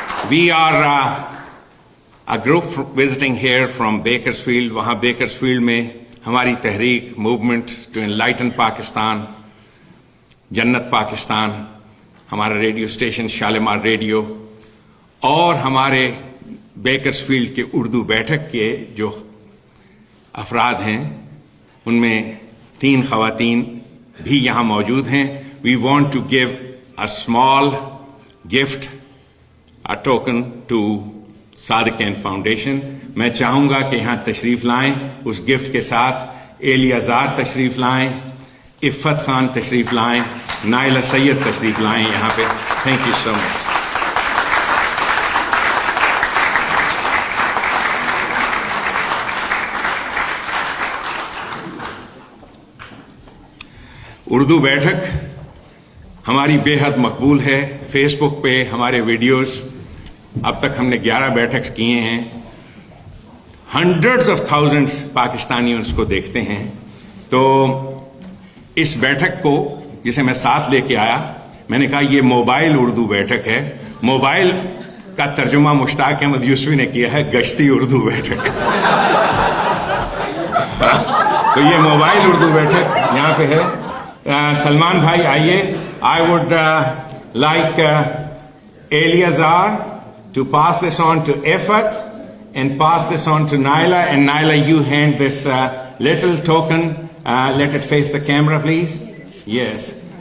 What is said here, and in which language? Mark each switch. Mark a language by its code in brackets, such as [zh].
[en] We are a group visiting here from Bakersfield. [ur] وہاں بیکرسفیلڈ میں ہماری تحریک موومنٹ ٹو انلائٹن پاکستان, جنت پاکستان, ہمارا ریڈیو اسٹیشن شالمار ریڈیو, اور ہمارے بیکرسفیلڈ کے اردو بیٹھک کے جو افراد ہیں ان میں 3 خواتین بھی یہاں موجود ہیں. [en] We want to give a small gift, a token to Sadequain Foundation. [ur] میں چاہوں گا کہ یہاں تشریف لائیں, اس گفٹ کے ساتھ الیازار تشریف لائیں, عفت خان تشریف لائیں, نائلہ سید تشریف لائیں یہاں پہ. [en] Thank you so much. [ur] اردو بیٹھک ہماری بے حد مقبول ہے. فیس بک پہ ہمارے ویڈیوز, اب تک ہم نے 11 بیٹھک کیے ہیں. [en] hundreds of thousands [ur] پاکستانی اس کو دیکھتے ہیں. تو اس بیٹھک کو جسے میں ساتھ لے کے آیا, میں نے کہا یہ موبائل اردو بیٹھک ہے. موبائل کا ترجمہ مشتاق احمد یوسفی نے کیا ہے گشتی اردو بیٹھک. تو یہ موبائل اردو بیٹھک یہاں پہ ہے. سلمان بھائی آئیے. [en] I would like Eleazar to pass this on to Efat and pass this on to Naila. And Naila, you hand this little token. Let it face the camera, please. Yes.